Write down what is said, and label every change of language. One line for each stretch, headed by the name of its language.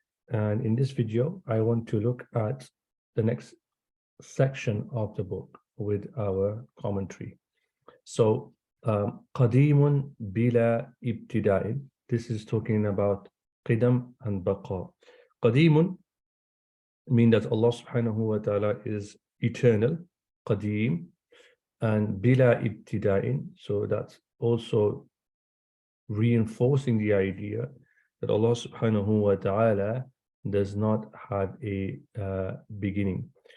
English: And in this video, I want to look at the next section of the book with our commentary. So,
Arabic: قديم بلا ابتداء.
English: This is talking about qidam and baqa. قديم means that Allah subhanahu wa ta'ala is eternal, qadim, and bila ibtida'in. So that's also reinforcing the idea that Allah subhanahu wa ta'ala does not have a beginning.